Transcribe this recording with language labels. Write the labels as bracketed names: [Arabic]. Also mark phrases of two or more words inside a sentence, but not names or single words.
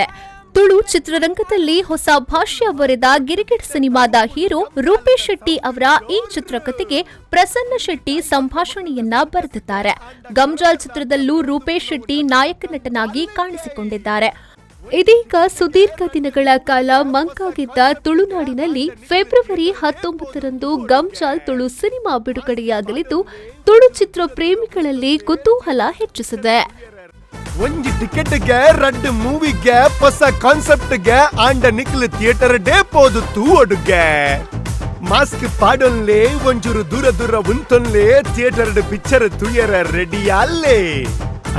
[Kannada] ತುಳು ಚಿತ್ರರಂಗದಲ್ಲಿ ಹೊಸ ಭಾಷ್ಯ ಬರೆದ ಗಿರ್ಗಿಟ್ ಸಿನಿಮಾದ ಹೀರೋ ರೂಪೇಶ್ ಶೆಟ್ಟಿ ಅವರ ಈ ಚಿತ್ರಕಥೆಗೆ ಪ್ರಸನ್ನ ಶೆಟ್ಟಿ ಸಂಭಾಷಣೆಯನ್ನ ಬರೆದಿದ್ದಾರೆ. ಗಮ್ಚಾಲ್ ಚಿತ್ರದಲ್ಲೂ ರೂಪೇಶ್ ಶೆಟ್ಟಿ ನಾಯಕ ನಟನಾಗಿ ಕಾಣಿಸಿಕೊಂಡಿದ್ದಾರೆ. ಇದೀಗ ಸುದೀರ್ಘ ದಿನಗಳ ಕಾಲ ಮಂಕಾಗಿದ್ದ ತುಳುನಾಡಿನಲ್ಲಿ ಫೆಬ್ರವರಿ 19ರಂದು ಗಮ್ಚಾಲ್ ತುಳು ಸಿನಿಮಾ ಬಿಡುಗಡೆಯಾಗಲಿದ್ದು ತುಳು ಚಿತ್ರ ಪ್ರೇಮಿಗಳಲ್ಲಿ ಕುತೂಹಲ ಹೆಚ್ಚಿಸಿದೆ. [Tulu] ಒಂಜಿ ಟಿಕೆಟ್ಗೆ 2 ಮೂವಿಗೆ ಹೊಸ ಕಾನ್ಸೆಪ್ಟ್ಗೆ ಆಂಡ ನಿಕ್ಲು [English] theater day [Tulu] ಪೋದು ತೂ ಒಡುಗೆ ಮಾಸ್ಕ್ ಪಾಡೊನ್ಲೆ ಒಂಚೂರು ದೂರ ಉಂತೊನ್ಲೆ [English] theater picture [Tulu] ತುಯರ ರೆಡಿ ಅಲ್ಲೇ ಅಣ್ಣ.